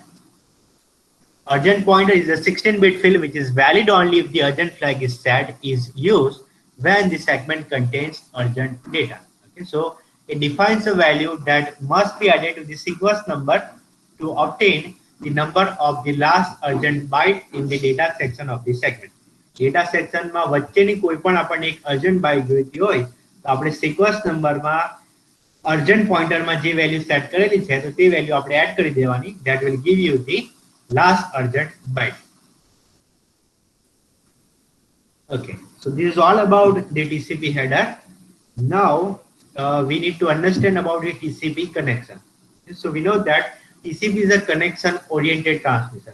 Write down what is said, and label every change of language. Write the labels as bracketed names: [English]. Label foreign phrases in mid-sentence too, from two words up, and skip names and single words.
[English] Urgent pointer is a 16-bit field which is valid only if the urgent flag is set is used when the segment contains urgent data. Okay, so it defines a value that must be added to the sequence number to obtain the number of the last urgent byte in the data section of the segment. Data section [Gujarati] માં વચ્ચેની કોઈ પણ આપણને એક [English] urgent byte [Gujarati] જોઈતી હોય, તો આપણે [English] sequence number [Gujarati] માં [English] urgent pointer [Gujarati] માં જે [English] value set [Gujarati] કરેલી છે, તો તે value આપણે add કરી દેવાની. [English] That will give you the last urgent byte. Okay, so this is all about the TCP header. Now we need to understand about the TCP connection. So we know that TCP is a connection oriented transmission.